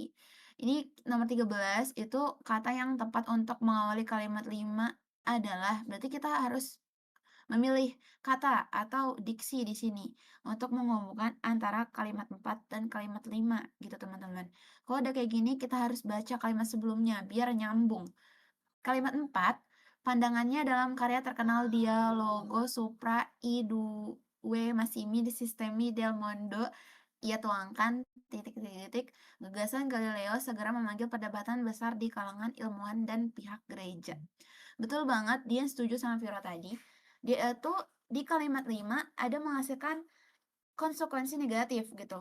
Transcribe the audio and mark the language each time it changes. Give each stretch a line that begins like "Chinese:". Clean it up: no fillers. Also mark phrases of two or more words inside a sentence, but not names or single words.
Indonesian: Ini nomor 13 itu kata yang tepat untuk mengawali kalimat 5 adalah berarti kita harus memilih kata atau diksi di sini untuk menghubungkan antara kalimat 4 dan kalimat 5 gitu teman-teman. Kalau udah kayak gini kita harus baca kalimat sebelumnya biar nyambung. Kalimat 4, pandangannya dalam karya terkenal Dialogo Supra I Due Massimi di Sistemi del Mondo, ia tuangkan titik-titik gagasan Galileo segera memanggil perdebatan besar di kalangan ilmuwan dan pihak gereja. Betul banget, dia setuju sama Viro tadi. Dia itu di kalimat 5 ada menghasilkan konsekuensi negatif gitu.